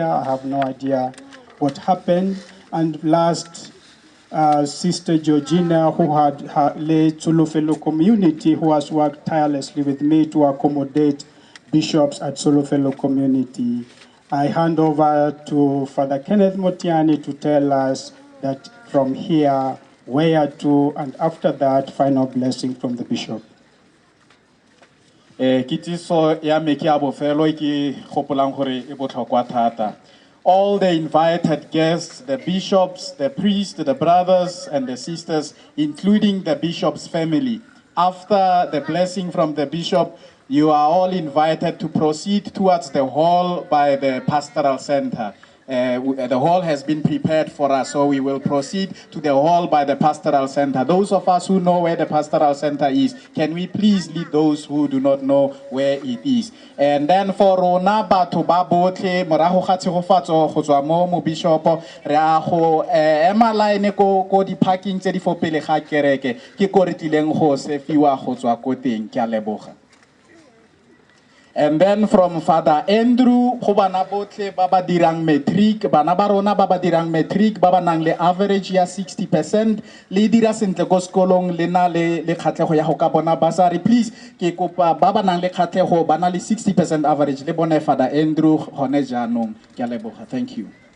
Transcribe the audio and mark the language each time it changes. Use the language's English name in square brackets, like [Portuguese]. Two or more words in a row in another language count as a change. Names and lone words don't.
[English] I have no idea what happened. And last, Sister Georgina, who had her late Solo Fellow community, who has worked tirelessly with me to accommodate bishops at Solo Fellow community. I hand over to Father Kenneth Motiani to tell us that from here, where to, and after that, final blessing from the bishop. [Tswana] Kitiso ya meki a bofelo ke gopolang gore e botlhokwa thata. [English] All the invited guests, the bishops, the priests, the brothers and the sisters, including the bishop's family. After the blessing from the bishop, you are all invited to proceed towards the hall by the pastoral center. The hall has been prepared for us, so we will proceed to the hall by the pastoral center. Those of us who know where the pastoral center is, can we please lead those who do not know where it is? And then for [Tswana] rona batho ba botlhe morago ga tshegofatso go tswa mo bishop re a go ema line ko di parking tse di fo pele ga kereke ke ko re tlileng go sefiwa go tswa ko teng. Ke a leboga. [English] And then from Father Andrew, [Tswana] go bana botlhe ba ba dirang matric, bana ba rona ba ba dirang matric, ba ba nang le average ya 60%, le dira sentle ko sekolong le na le kgatlego ya go ka bona basari. Please, ke kopa ba ba nang le kgatlego ba na le 60% average le bone Father Andrew gone jaanong. Ke a leboga. [English] Thank you.